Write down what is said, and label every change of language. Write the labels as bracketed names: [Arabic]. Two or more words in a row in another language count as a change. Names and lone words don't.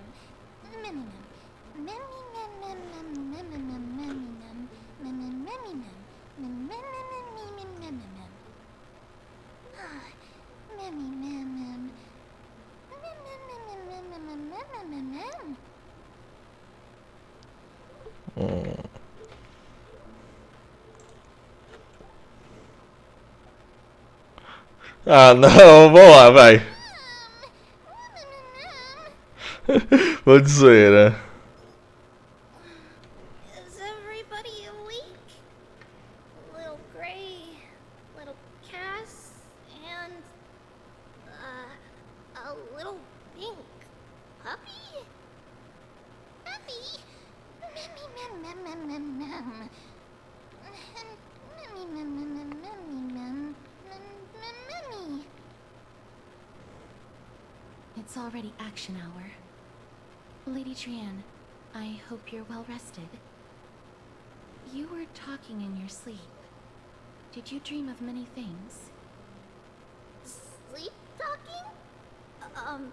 [Portuguese] Memmy mem. Memmy mem mem mem mem mem mem memmy mem. Memmy memmy mem. Mem mem mem mem mem mem mem mem. Memmy mem mem. Mem mem mem mem mem mem mem mem mem mem. Ah, não, vamos lá, vai. Vou de zoeira. [English] Is everybody awake? Little Gray, little Cass, and a little pink puppy? Puppy? Memmy mem mem mem mem mem. Memmy mem mem mem memmy mem. Mem memmy. It's already action hour. Lady Trian, I hope you're well rested. You were talking in your sleep. Did you dream of many things? Sleep talking?